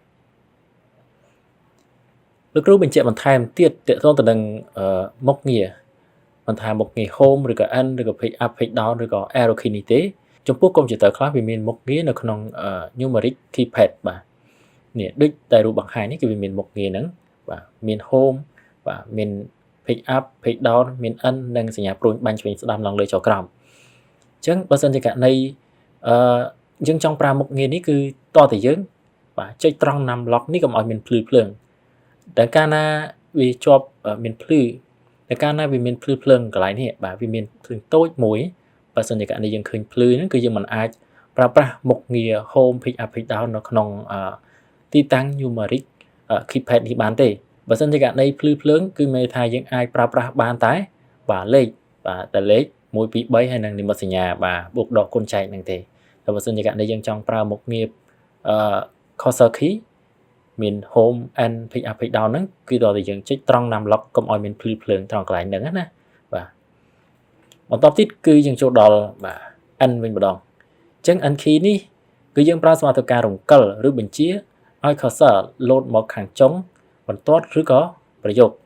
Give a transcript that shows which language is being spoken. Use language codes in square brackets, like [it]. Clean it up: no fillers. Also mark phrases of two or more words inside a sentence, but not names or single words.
[km] លោកគ្រូបញ្ជាក់បន្ថែមទៀតទាក់ទងទៅនឹងមុខងារមិនថាមុខងារ home ឬក៏ end ឬក៏ [en] page up page down [km] ឬក៏ [en] arrow key [km] នេះទេចំពោះកុំព្យូទ័រខ្លះវាមានមុខងារនៅក្នុង [en] numeric keypad [km] បាទនេះដូចតែរូបបង្ហាញនេះគឺវាមានមុខងារហ្នឹងបាទមាន home បាទមាន [en] page up page down [km] មាន end និងសញ្ញាព្រួ ញបាញ់ឆ្វេងស្ដាំឡើងលើចុះក្រោមអញ្ចឹងបើសិនជាករណីយើងចង់ប្រើមុខងារនេះគឺតតែយើងបាទចុចត្រង់ [en] num lock [km] នេះកុំឲ្យមានភ្លឺភ្លើងតែកាលណាវាជាប់មានភ្លឺតែកាលណាវាមានភ្លឺភ្លើងកន្លែង នេះបាទវាមានភ្លើងតូចមួយបើសិនជាករណីយើងឃើញភ្លឺហ្នឹងគឺយើងមិនអាចប្រើប្រាស់មុខងារ [en] home page up page down [km] នៅក្នុងទីតាំង [en] numeric keypad [km] នេះបាន ទេបើសិនជាករណីភ្លឺភ្លើងគឺមានថាយើងអាចប្រើប្រាស់បានតែបាទលេខបាទតែលេខ1 2 3ហើយនឹង និមិត្តសញ្ញាបាទបូកដកគុណចែកហ្នឹងទេតែបើសិនជាករណីយើងចង់ប្រើមុខងារ [en] cursor key [km] មាន [en] home and page up page down [km] ហ្នឹងគឺតើយើងចុចត្រង់ [en] num lock [km] កុំឲ្យមានភ្លឺភ្លើងត្រង់កន្លែងហ្នឹងណាបាទបន្តទៀតគឺយើងចូលដល់បាទ end វិញម្ដងអញ្ចឹង [en] end key [km] នេះគឺយើងប្រើសម្រាប់ធ្វើការរំកិលឬបញ្ជាឲ្យ [en] cursor load [km] មកខាងចុងបន្ទាត់ឬក៏ប្រយោគ